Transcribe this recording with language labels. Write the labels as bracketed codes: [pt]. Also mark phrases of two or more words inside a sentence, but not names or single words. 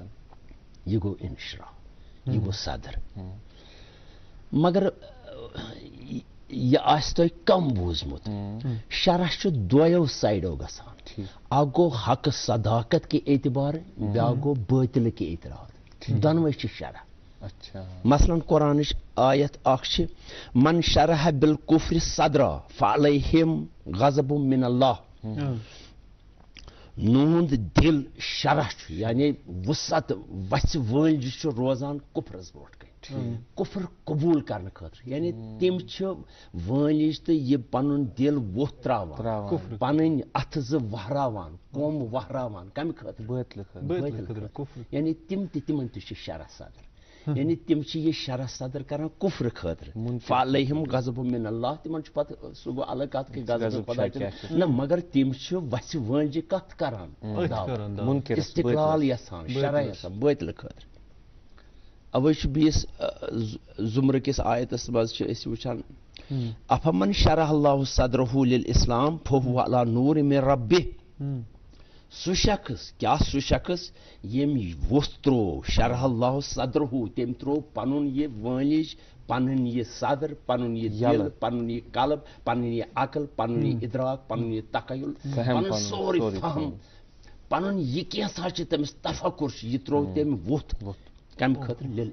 [ks] یہِ گوٚو انشراح, یہِ گوٚو صدر. مگر یہِ آسہِ تۄہہِ کم بوٗزمُت, شرح چھُ دۄیو سایڈو گژھان. اکھ گوٚو حقہٕ صداقت کہِ اعتبارٕ, بیٛاکھ گوٚو باطلہٕ کہِ اعتراض, دۄنوے چھِ شرح. مثلاً قرآنٕچ آیت اکھ چھِ, [ar] من شرح بالکفر صدرا فعلیہم غضب من اللہ. [ks] نوند دل شرح یعنی وسعت وژھِ وٲنٛجہِ چھُ روزان کُفرس برونٛٹھ کَنۍ کُفر قبوٗل کرنہٕ خٲطرٕ یعنی تِم چھِ وٲنِج تہٕ یہِ پنُن دل ووٚتھ تراوان پنٕنۍ اَتھٕ زٕ وہراوان کوٚم وہراوان کمہِ خٲطرٕ بٲطلہِ خٲطرٕ یعنی تِم تہِ تِمن تہِ چھُ شرح صدر یعنی تِم چھِ یہِ شرح صدر کران کُفرٕ خٲطرٕ [ar] فعلیہم غضب من اللہ [ks] تِمن چھُ پتہٕ سُہ گوٚو الگ کتھ کہِ غضب خۄدا نہ مگر تِم چھِ وژھِ وٲنٛجہِ کتھ کران استقلال یژھان شرح یژھان بٲطلہِ خٲطرٕ اوے چھُ بیٚیِس زُمرٕ کِس آیتس منٛز چھِ أسۍ وٕچھان [ar] افمن شرح اللہ صدرہ للاسلام فہو علی نور من ربہ [ks] سُہ شخص کیٛاہ سُہ شخص ییٚمۍ ووٚتھ تروو [ar] شرح اللہ صدرہ [ks] تٔمۍ تروو پنُن یہِ وٲنِج پنُن یہِ صدر پنُن یہِ دل پنُن یہِ قلب پنٕنۍ یہِ عقل پنُن یہِ ادراک پنُن یہِ تخیل پنُن سورُے فہم پنُن یہِ کینٛژھا چھِ تٔمِس تفکر چھُ یہِ تروو تٔمۍ ووٚتھ کمہِ خٲطرٕ لِل